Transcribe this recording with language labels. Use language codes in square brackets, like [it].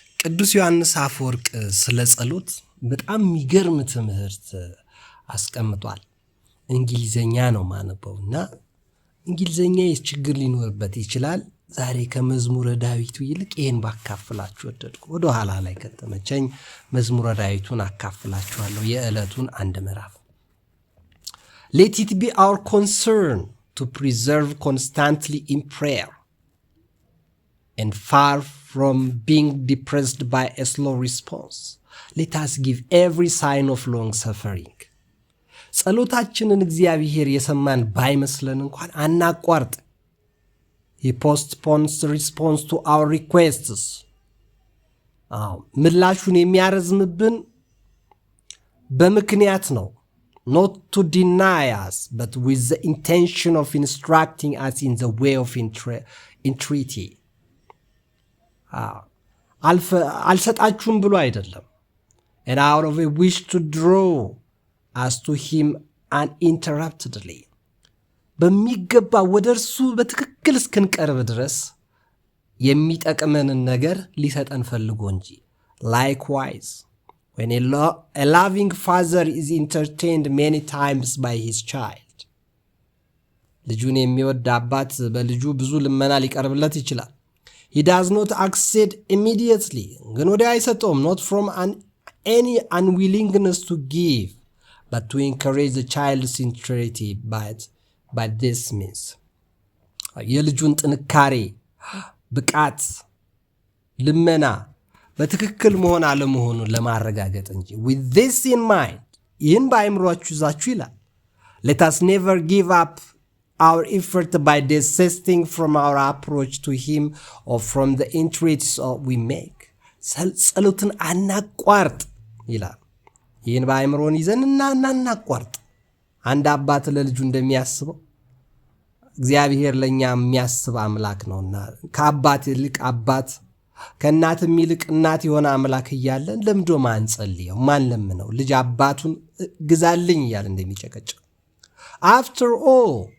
[am] ቅዱስ ዮሐንስ አፈወርቅ ስለ ጸሎት በጣም የሚገርም ትምህርት አስቀምጧል። እንግሊዘኛ ነው ማነበውና እንግሊዘኛ ችግር ሊኖርበት ይችላል። ዛሬ ከመዝሙረ ዳዊቱ ይልቅ ይሄን ባካፍላችሁ ወደድኩ። ወደ ኋላ ላይ ከተመቸኝ መዝሙረ ዳዊቱን አካፍላችኋለሁ። የዕለቱን አንድ ምዕራፍ። [en] Let it be our concern to preserve constantly in prayer and far from being depressed by a slow response. Let us give every sign of long suffering. [am] ጸሎታችንን እግዚአብሔር የሰማን ባይመስለን እንኳን አናቋርጥ። [en] He postpones the response to our requests. [am] ምላሹን የሚያረዝምብን በምክንያት ነው. [en] Not to deny us, but with the intention of instructing us in the way of entreaty. [am] አልሰጣችሁም ብሎ አይደለም. [en] And out of a wish to draw us to him uninterruptedly. [am] በሚገባ ወደ እርሱ በትክክል እስክንቀርብ ድረስ የሚጠቅመንን ነገር ሊሰጠን ፈልጎ እንጂ። [en] Likewise, when a loving father is entertained many times by his child. [am] ልጁን የሚወድ አባት በልጁ ብዙ ልመና ሊቀርብለት ይችላል. [en] He does not accede immediately. [am] ግን ወዲያ አይሰጠውም. [en] Not from any unwillingness to give, but to encourage the child's sincerity by this means. [am] የልጁን ጥንካሬ፣ ብቃት፣ ልመና በትክክል መሆን አለመሆኑን ለማረጋገጥ እንጂ። [en] With this in mind, [am] ይህን በአእምሯችሁ ይዛችሁ ይላል. [en] Let us never give up our effort by desisting from our approach to him or from the entreaties we make. [am] ጸሎትን አናቋርጥ ይላል። ይህን በአእምሮን ይዘን እናናቋርጥ። አንድ አባት ለልጁ እንደሚያስበው እግዚአብሔር ለኛ የሚያስብ አምላክ ነውና ከአባት ይልቅ አባት ከእናትም ይልቅ እናት የሆነ አምላክ እያለን ለምዶ ማን ጸልየው ማን ለምነው ልጅ አባቱን ግዛልኝ እያለ እንደሚጨቀጭቅ። [en] After all,